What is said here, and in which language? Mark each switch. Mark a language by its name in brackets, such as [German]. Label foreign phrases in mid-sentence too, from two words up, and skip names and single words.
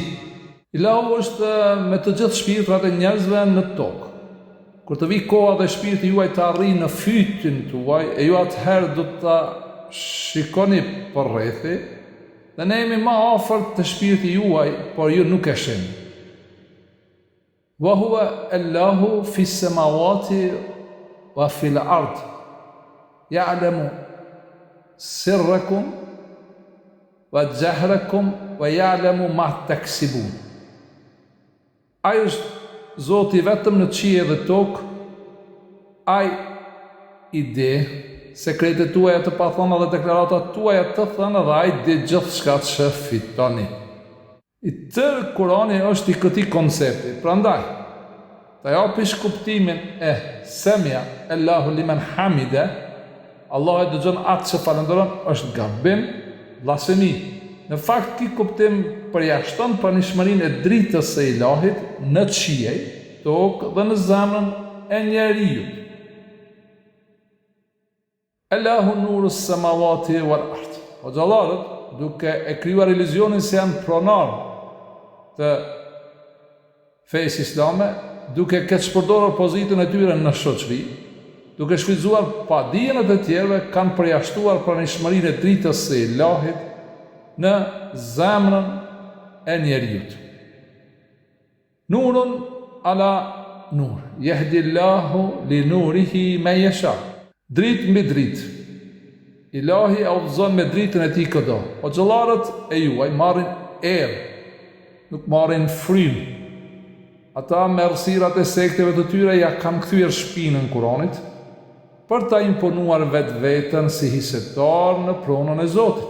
[Albanian] Ilahu është me të gjithë shpirtrat e njerëzve në tokë. Kur të vi koha dhe shpirti juaj të arrijë në fytyn tuaj, e ju atëherë do të shikoni përrrethi dhe ne jemi më afër të shpirti juaj, por ju nuk e shihni. [Arabic] وهو الله في السماوات وفي الأرض. يعلم سركم وجهركم ويعلم ما تكسبون. [Albanian] Ai është Zoti vetëm në qiell dhe tokë, ai i di sekretet tuaja të pathona dhe deklaratat tuaja të thëna dhe ai di gjithçka që fitoni. I tërë Kurani është i këtij koncepti. Prandaj, të japish kuptimin e [Arabic] سمع الله لمن حمده, [Albanian] Allah e dëgjon atë që falenderon, është gabim, blasfemi. Në fakt, ky kuptim përjashton pranishmërinë e dritës së Ilahit në qiell, tokë dhe në zemrën e njerëzit. [Arabic] الله نور السماوات والأرض. [Albanian] Hoxhallarët, duke e krijuar iluzionin se janë pronar të fesë islame, duke keq përdorur pozitën e tyre në shoqëri, duke shfrytzuar padijen e të tjerëve, kanë përjashtuar pranishmërinë e dritës së Ilahit në zemrën e njerëzit. [Arabic] نور على نور يهدي الله لنوره من يشاء. [Albanian] Dritë mbi dritë. Ilahi udhëzon me dritën e tij këdo. Hoxhallarët e juaj marrin erë, nuk marrin frymë. Ata me errësirat e sekteve të tyre ja kanë kthyer shpinën Kuranit për ta imponuar vetveten si hisetar në pronën e Zotit.